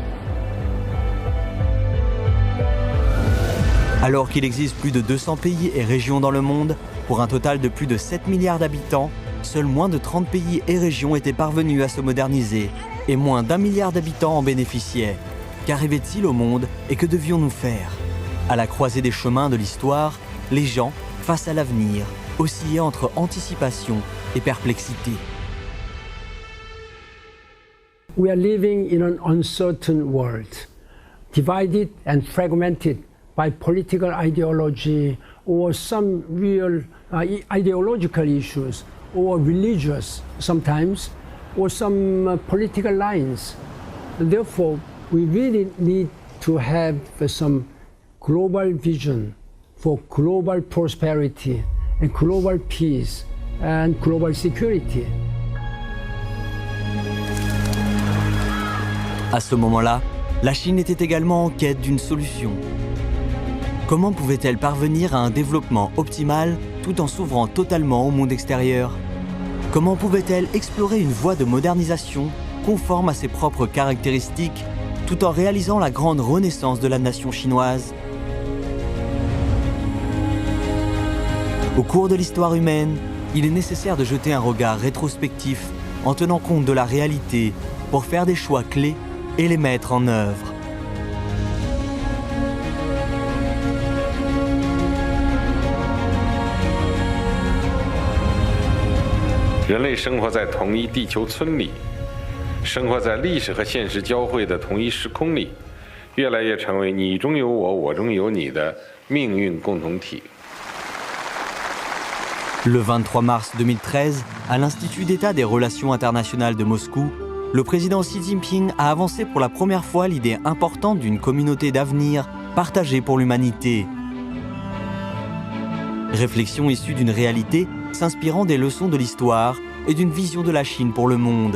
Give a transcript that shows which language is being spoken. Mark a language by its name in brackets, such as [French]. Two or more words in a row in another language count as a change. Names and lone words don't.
[French] Alors qu'il existe plus de 200 pays et régions dans le monde, pour un total de plus de 7 milliards d'habitants, seuls moins de 30 pays et régions étaient parvenus à se moderniser et moins d'1 milliard d'habitants en bénéficiaient. Qu'arrivait-il au monde et que devions-nous faire? À la croisée des chemins de l'histoire, les gens, face à l'avenir, oscillaient entre anticipation et perplexité. [English] We are living in an uncertain world, divided and fragmented by political ideology or some real ideological issues or religious sometimes or some political lines. Therefore, we really need to have some global vision for global prosperity and global peace and global security. [French] À ce moment-là, la Chine était également en quête d'une solution. Comment pouvait-elle parvenir à un développement optimal tout en s'ouvrant totalement au monde extérieur? Comment pouvait-elle explorer une voie de modernisation conforme à ses propres caractéristiques tout en réalisant la grande renaissance de la nation chinoise? Au cours de l'histoire humaine, il est nécessaire de jeter un regard rétrospectif en tenant compte de la réalité pour faire des choix clés et les mettre en œuvre. [Chinese] 人类生活在同一地球村里，生活在历史和现实交汇的同一时空里，越来越成为你中有我，我中有你的命运共同体。 [French] Le 23 mars 2013, à l'Institut d'État des Relations internationales de Moscou, le président Xi Jinping a avancé pour la première fois l'idée importante d'une communauté d'avenir partagée pour l'humanité. Réflexion issue d'une réalité s'inspirant des leçons de l'histoire et d'une vision de la Chine pour le monde.